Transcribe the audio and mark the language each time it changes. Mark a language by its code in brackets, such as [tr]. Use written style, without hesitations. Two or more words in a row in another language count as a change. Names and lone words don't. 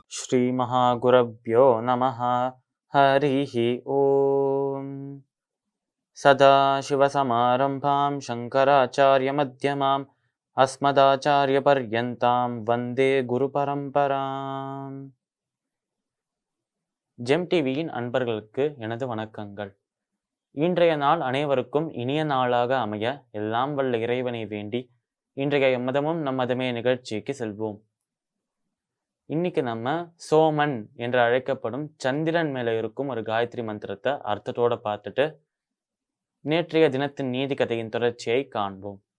[sa] श्रीमहागुरभ्यो नमः। हरिः ओम्। सदाशिवसमारम्भां शङ्कराचार्यमध्यमाम् अस्मदाचार्यपर्यन्तां वन्दे குருபரம்பராம். [ta] ஜெம் டிவியின் அன்பர்களுக்கு எனது வணக்கங்கள். இன்றைய நாள் அனைவருக்கும் இனிய நாளாக அமைய எல்லாம் வல்ல இறைவனை வேண்டி இன்றைய எம்மதமும் நம் மதமே நிகழ்ச்சிக்கு செல்வோம். இன்னைக்கு நம்ம சோமன் என்று அழைக்கப்படும் சந்திரன் மேல இருக்கும் ஒரு காயத்ரி மந்திரத்தை அர்த்தத்தோட பார்த்துட்டு நேற்றைய தினத்தின் நீதி கதையின் தொடர்ச்சியை காண்போம்.